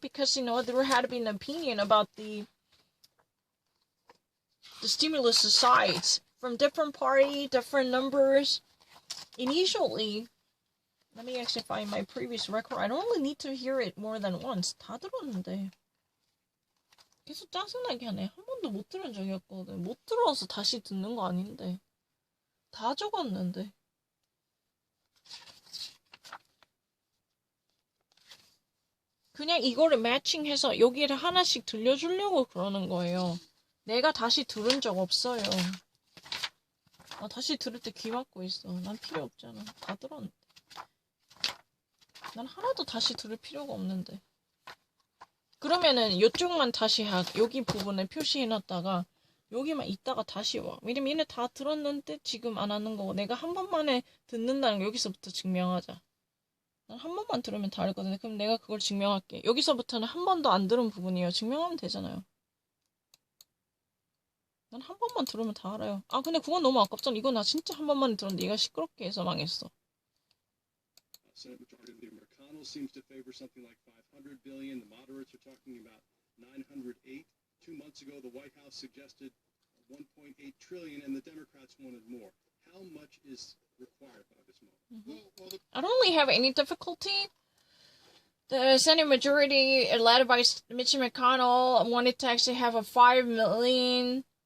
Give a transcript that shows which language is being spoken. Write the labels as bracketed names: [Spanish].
[English] Because, there had been an opinion about the stimulus sides from different party, different numbers. Initially, let me actually find my previous record. I don't really need to hear it more than once. [Korean] 다 들었는데. 계속 짜증나게 하네. 한 번도 못 들은 적이 없거든. 못 들어서 다시 듣는 거 아닌데. 다 적었는데. 그냥 이거를 매칭해서 여기를 하나씩 들려주려고 그러는 거예요. 내가 다시 들은 적 없어요. 나 다시 들을 때 귀 막고 있어. 난 필요 없잖아. 다 들었는데. 난 하나도 다시 들을 필요가 없는데. 그러면은 이쪽만 다시 여기 부분에 표시해놨다가 여기만 이따가 다시 와. 왜냐면 얘네 다 들었는데 지금 안 하는 거고 내가 한 번만에 듣는다는 거 여기서부터 증명하자. 난 한 번만 들으면 다 알거든. 그럼 내가 그걸 증명할게. 여기서부터는 한 번도 안 들은 부분이에요. 증명하면 되잖아요. 난 한 번만 들으면 다 알아요. 아 근데 그건 너무 아깝잖아. 이거 나 진짜 한 번만 들었는데 얘가 시끄럽게 해서 망했어. [English] Senate Majority Leader McConnell seems to favor something like 500 billion. The moderates are talking about 908. 2 months ago, the White House suggested 1.8 trillion, and the Democrats wanted more. How much is required by this moment? I don't really have any difficulty. The Senate majority, led by Mitch McConnell, wanted to actually have a 5 million.